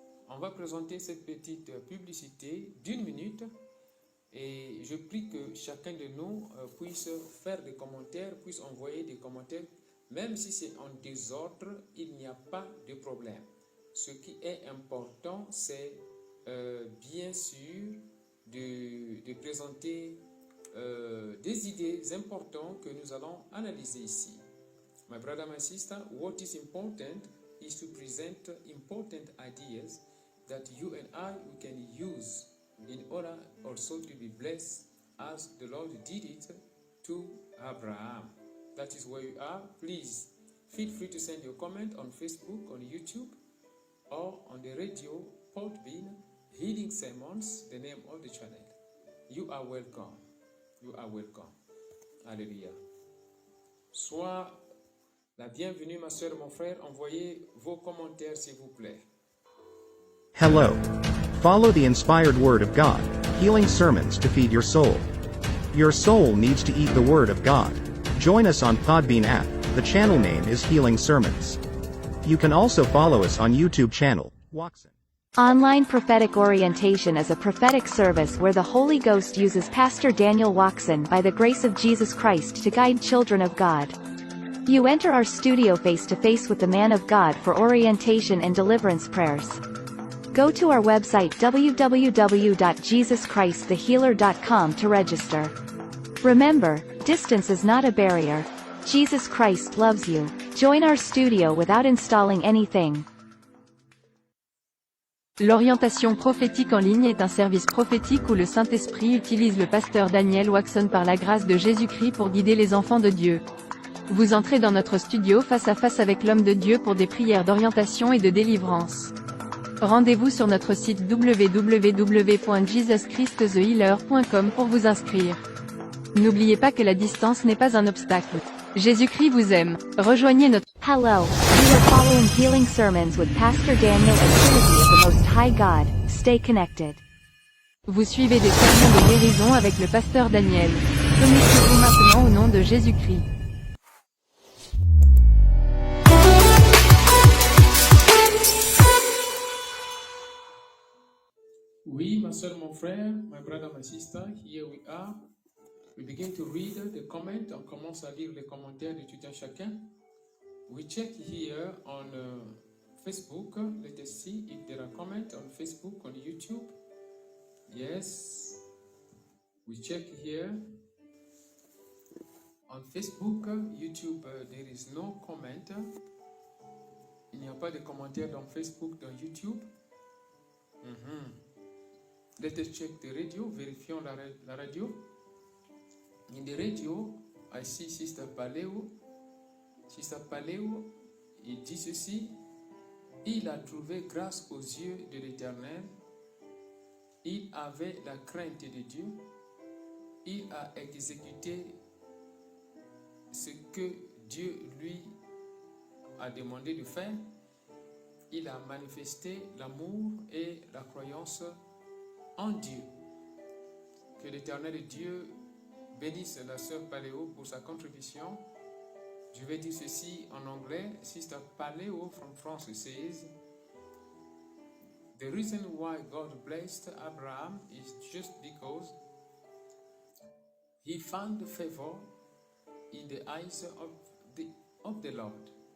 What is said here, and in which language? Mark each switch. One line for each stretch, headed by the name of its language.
French: On va présenter cette petite publicité d'1 minute et je prie que chacun de nous puisse faire des commentaires, puisse envoyer des commentaires. Même si c'est en désordre, il n'y a pas de problème. Ce qui est important, c'est bien sûr de présenter des idées importantes que nous allons analyser ici.
English: My brother, my sister, what is important is to present important ideas that you and I we can use in order also to be blessed as the Lord did it to Abraham. That is where you are. Please feel free to send your comment on Facebook, on YouTube, or on the radio, Podbean, Healing Sermons, the name of the channel. You are welcome. You are welcome. Alléluia.
French: Sois la bienvenue, ma soeur, mon frère. Envoyez vos commentaires, s'il vous plaît.
English: Hello. Follow the inspired Word of God, healing sermons to feed your soul. Your soul needs to eat the Word of God. Join us on Podbean app. The channel name is Healing Sermons. You can also follow us on YouTube channel, Watson. Online Prophetic Orientation is a prophetic service where the Holy Ghost uses Pastor Daniel Watson by the grace of Jesus Christ to guide children of God. You enter our studio face-to-face with the man of God for orientation and deliverance prayers. Go to our website www.jesuschristthehealer.com to register. Remember, distance is not a barrier. Jesus Christ loves you. Join our studio without installing anything.
French: L'orientation prophétique en ligne est un service prophétique où le Saint-Esprit utilise le pasteur Daniel Watson par la grâce de Jésus-Christ pour guider les enfants de Dieu. Vous entrez dans notre studio face à face avec l'homme de Dieu pour des prières d'orientation et de délivrance. Rendez-vous sur notre site www.jesuschristthehealer.com pour vous inscrire. N'oubliez pas que la distance n'est pas un obstacle. Jésus-Christ vous aime. Rejoignez notre...
English: Hello, you are following Healing Sermons with Pastor Daniel and Trinity of the Most High God. Stay connected.
French: Vous suivez des sermons de guérison avec le pasteur Daniel. Connectez-vous maintenant au nom de Jésus-Christ. Oui, ma soeur, mon frère,
English: my brother, my sister, here we are. We begin to read the comment.
French: On commence à lire les commentaires de tout un chacun.
English: We check here on Facebook. Let us see if there are comments on Facebook, on YouTube. Yes. We check here. On Facebook, YouTube, there is no comment.
French: Il n'y a pas de commentaires dans Facebook, dans YouTube.
English: Let us check the radio.
French: Vérifions la radio.
English: In the radio, I see Sister Paleo.
French: Sister Paleo, il dit ceci. Il a trouvé grâce aux yeux de l'Éternel. Il avait la crainte de Dieu. Il a exécuté ce que Dieu lui a demandé de faire. Il a manifesté l'amour et la croyance en Dieu. Que l'Éternel Dieu bénisse la sœur Paleo pour sa contribution. Je vais dire ceci en anglais.
English: Sister Paleo from France says, the reason why God blessed Abraham is just because he found favor in the eyes of the Lord.